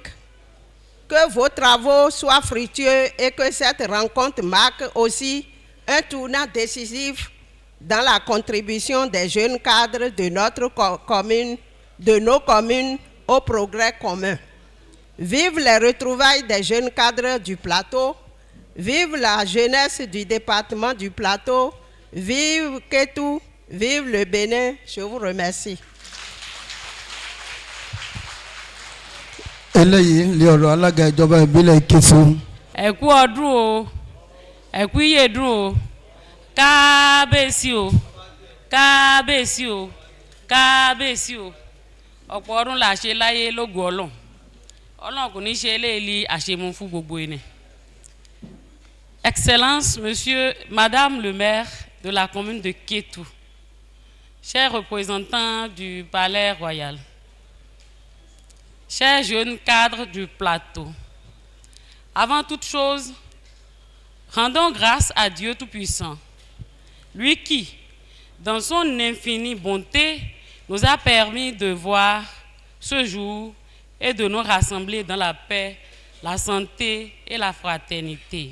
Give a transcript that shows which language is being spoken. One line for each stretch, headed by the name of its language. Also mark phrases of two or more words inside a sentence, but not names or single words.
French: Que vos travaux soient fructueux et que cette rencontre marque aussi un tournant décisif dans la contribution des jeunes cadres de notre commune, de nos communes au progrès commun. Vive les retrouvailles des jeunes cadres du plateau, vive la jeunesse du département du plateau, vive Ketu, vive le Bénin. Je vous remercie.
Yoruba: Ẹ̀kú ọdún o, ẹ̀kú ìyèdún o, kábíyèsí o, kábíyèsí o, kábíyèsí o. Ọ̀pọ̀ ọdún là ṣe láyé lógo Ọlọ́run. Ọlọ́run kò ní ṣe eléyìí àṣemú fún gbogbo ẹni.
French: Excellence, Monsieur, Madame le maire de la commune de Ketu, chers représentants du Palais Royal, chers jeunes cadres du plateau, avant toute chose, Rendons grâce à Dieu Tout-Puissant, lui qui, dans son infinie bonté, nous a permis de voir ce jour et de nous rassembler dans la paix, la santé et la fraternité.